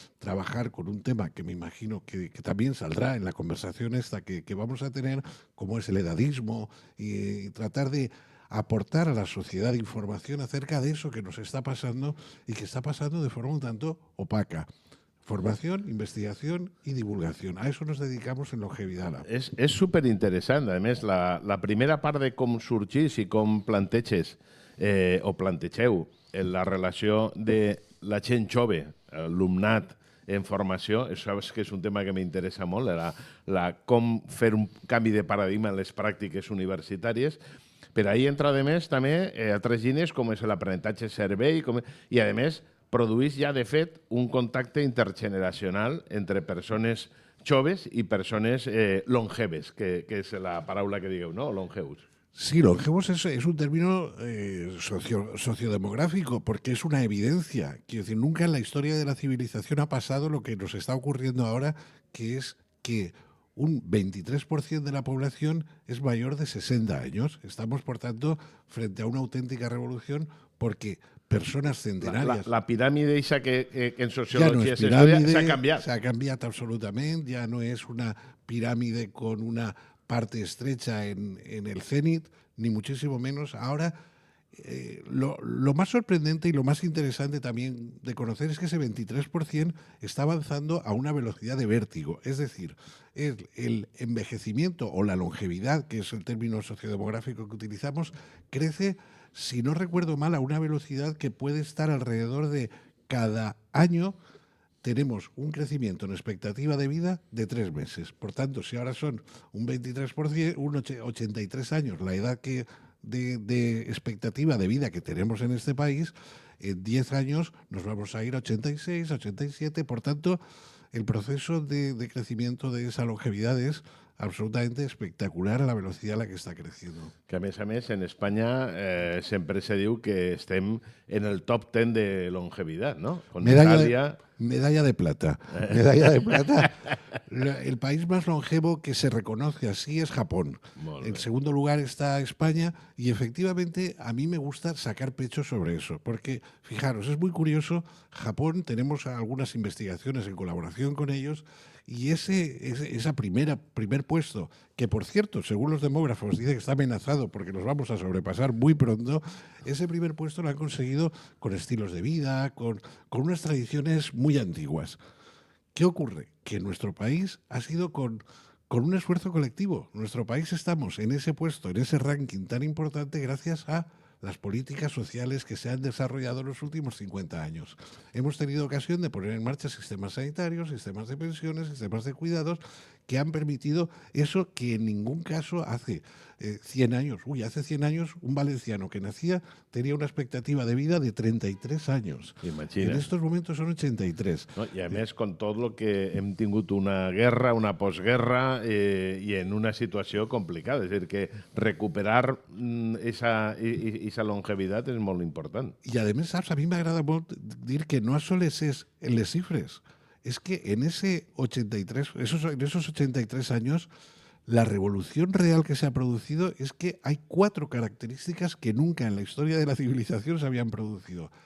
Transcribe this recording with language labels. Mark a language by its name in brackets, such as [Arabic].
[Spanish] Trabajar con un tema que me imagino que también saldrá en la conversación esta que vamos a tener, como es el edadismo, y tratar de aportar a la sociedad información acerca de eso que nos está pasando y que está pasando de forma un tanto opaca. Formación, investigación [Catalan] i divulgació. [Spanish] A [Catalan] això [Spanish] nos dedicamos en Longevidad Lab. [Catalan] És superinteressant. A més, la primera part de com sorgís i com planteges o plantegeu la relació de la gent jove, alumnat en formació, això és que és un tema que m'interessa molt, com fer un canvi de paradigma en les pràctiques universitàries. Per ahí entra, a més, també altres línies com és l'aprenentatge servei i, a més, produeix ja, de fet, un contacte intergeneracional entre persones joves i persones longeves, que és la paraula que digueu, ¿no? Longeus. [Spanish] Sí, longevos es un término sociodemográfico, porque es una evidencia. Quiero decir, nunca en la historia de la civilización ha pasado lo que nos está ocurriendo ahora, que es que un 23% de la población es mayor de 60 años. Estamos, por tanto, frente a una auténtica revolución, porque personas centenarias... [Catalan] La piràmide esa que en ja sociologia no s'ha canviat. S'ha canviat absolutament, ja no és una piràmide [Spanish] con una parte estrecha en el cenit, ni muchísimo menos. Ahora, lo más sorprendente y lo más interesante también de conocer es que ese 23% está avanzando a una velocidad de vértigo. Es decir, el envejecimiento o la longevidad, que es el término sociodemográfico que utilizamos, crece, si no recuerdo mal, a una velocidad que puede estar alrededor de cada año. Tenemos un crecimiento en expectativa de vida de 3 meses. Por tanto, si ahora son un 23%, 83 años, la edad de expectativa de vida que tenemos en este país, en 10 años nos vamos a ir a 86, 87. Por tanto, el proceso de crecimiento de esa longevidad es absolutamente espectacular a la velocidad a la que está creciendo. [Catalan] Que a més, en Espanya sempre se diu que estem en el top 10 de longevitat, no? [Spanish] Con Italia... Medalla de plata. Medalla de plata. El país más longevo que se reconoce así es Japón. En segundo lugar está España y efectivamente a mí me gusta sacar pecho sobre eso, porque fijaros, es muy curioso, Japón, tenemos algunas investigaciones en colaboración con ellos y esa primer puesto, que por cierto, según los demógrafos, dice que está amenazado porque nos vamos a sobrepasar muy pronto, ese primer puesto lo han conseguido con estilos de vida, con unas tradiciones muy antiguas. ¿Qué ocurre? Que nuestro país ha sido con un esfuerzo colectivo. Nuestro país estamos en ese puesto, en ese ranking tan importante gracias a las políticas sociales que se han desarrollado en los últimos 50 años. Hemos tenido ocasión de poner en marcha sistemas sanitarios, sistemas de pensiones, sistemas de cuidados que han permitido eso que en ningún caso hace 100 años. Hace 100 años un valenciano que nacía tenía una expectativa de vida de 33 años. Imagina. En estos momentos son 83. No? [Catalan] I a més, con tot el que hem tingut una guerra, una postguerra i en una situació complicada. És a dir, que recuperar esa longevitat és molt important. [Spanish] Y además, [Catalan] saps, a mí me agrada molt dir que no soles es en les cifres. [Spanish] Es que en esos 83 años, la revolución real que se ha producido es que hay 4 características que nunca en la historia de la civilización se habían producido.